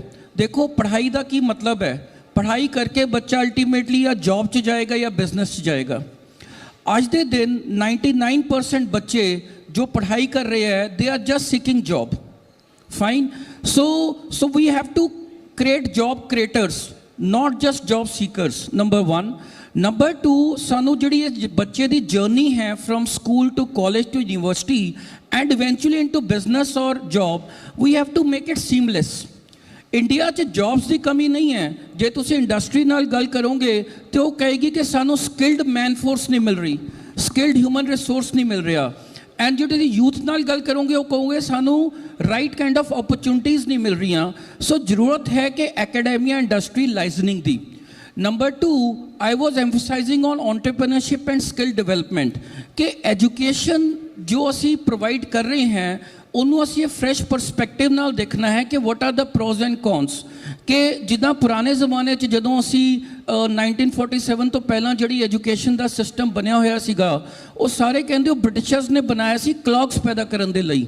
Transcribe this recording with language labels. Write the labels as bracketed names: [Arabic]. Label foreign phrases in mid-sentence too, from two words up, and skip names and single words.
[Punjabi] ਦੇਖੋ ਪੜ੍ਹਾਈ ਦਾ ਕੀ ਮਤਲਬ ਹੈ? ਪੜ੍ਹਾਈ ਕਰਕੇ ਬੱਚਾ ਅਲਟੀਮੇਟਲੀ ਜਾਂ ਜੌਬ 'ਚ ਜਾਏਗਾ ਜਾਂ ਬਿਜ਼ਨਸ 'ਚ ਜਾਏਗਾ। ਅੱਜ ਦੇ ਦਿਨ 99% ਬੱਚੇ ਜੋ ਪੜ੍ਹਾਈ ਕਰ ਰਹੇ ਹੈ, [English] they are just seeking job. Fine. So we have to create job creators, not just job seekers, number 1. Number 2, [Punjabi] ਸਾਨੂੰ ਜਿਹੜੀ ਇਹ ਬੱਚੇ ਦੀ ਜਰਨੀ ਹੈ [English] from school to college to university and eventually into business or job, we have to make it seamless. [Punjabi] ਇੰਡੀਆ 'ਚ ਜੌਬਸ ਦੀ ਕਮੀ ਨਹੀਂ ਹੈ। ਜੇ ਤੁਸੀਂ ਇੰਡਸਟਰੀ ਨਾਲ ਗੱਲ ਕਰੋਗੇ ਤਾਂ ਉਹ ਕਹੇਗੀ ਕਿ ਸਾਨੂੰ [English] skilled man force [Punjabi] ਨਹੀਂ ਮਿਲ ਰਹੀ, [English] skilled human resource [Punjabi] ਨਹੀਂ ਮਿਲ ਰਿਹਾ। ਐਂਡ ਜਿਹੜੇ ਯੂਥ ਨਾਲ ਗੱਲ ਕਰੋਗੇ ਉਹ ਕਹੋਗੇ ਸਾਨੂੰ [English] right kind of opportunities [Punjabi] ਨਹੀਂ ਮਿਲ ਰਹੀਆਂ। ਸੋ ਜ਼ਰੂਰਤ ਹੈ ਕਿ [English] academia industry liaisoning [Punjabi] ਦੀ। ਨੰਬਰ 2, [English] I was emphasizing on entrepreneurship and skill development [Punjabi] ਕਿ ਐਜੂਕੇਸ਼ਨ ਜੋ ਅਸੀਂ ਪ੍ਰੋਵਾਈਡ ਕਰ ਰਹੇ ਹਾਂ ਉਹਨੂੰ ਅਸੀਂ ਇਹ [English] fresh perspective [Punjabi] ਨਾਲ ਦੇਖਣਾ ਹੈ ਕਿ [English] what are the pros and cons. [Punjabi] ਕਿ ਜਿੱਦਾਂ ਪੁਰਾਣੇ ਜ਼ਮਾਨੇ 'ਚ ਜਦੋਂ ਅਸੀਂ 1947 ਤੋਂ ਪਹਿਲਾਂ ਜਿਹੜੀ ਐਜੂਕੇਸ਼ਨ ਦਾ ਸਿਸਟਮ ਬਣਿਆ ਹੋਇਆ ਸੀਗਾ, ਉਹ ਸਾਰੇ ਕਹਿੰਦੇ ਉਹ ਬ੍ਰਿਟਿਸ਼ਰਸ ਨੇ ਬਣਾਇਆ ਸੀ ਕਲਰਕਸ ਪੈਦਾ ਕਰਨ ਦੇ ਲਈ।